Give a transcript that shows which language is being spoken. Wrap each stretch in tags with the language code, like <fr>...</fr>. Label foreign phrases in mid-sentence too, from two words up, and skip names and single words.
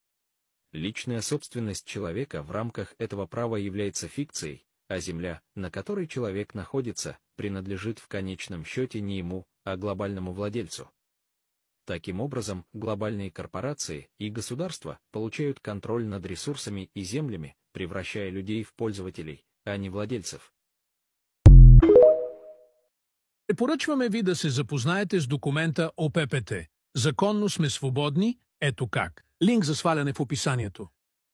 <ru>Личная собственность человека в рамках этого права является фикцией, а земля, на которой человек находится, принадлежит в конечном счете не ему, а глобальному владельцу. Таким образом, глобальные корпорации и государства получают контроль над ресурсами и землями, превращая людей в пользователей, а не владельцев.</ru> <bg>Препоръчваме ви да се запознаете с документа ОППТ. Законно сме свободни, ето как. Линк за сваляне в описанието.</bg>